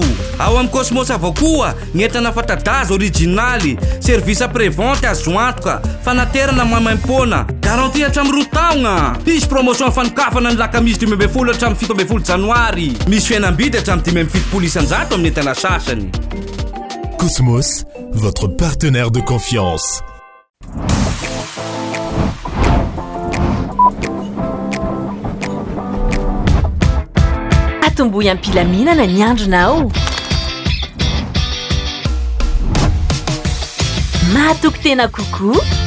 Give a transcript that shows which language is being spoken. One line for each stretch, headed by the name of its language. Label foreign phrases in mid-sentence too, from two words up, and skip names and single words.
Malagasy: Ao amin'ny Cosmos avao koa ny entana fanta-daza originaly,
French: service après-vente
Malagasy: azo antoka, fanaterana mamaim-pona, garantie hatramin'ny 2 taogna. Misy promotion fanokafana ny lakamisy 12 hatramin'ny 17 Janoary. Misy fihenam-bidy hatramin'ny 17 isan-jato amin'ny entana sasany.
French: Cosmos, votre partenaire de confiance.
Malagasy: Atombohy ampilaminana ny andronao. Mahatoky tena kokoa.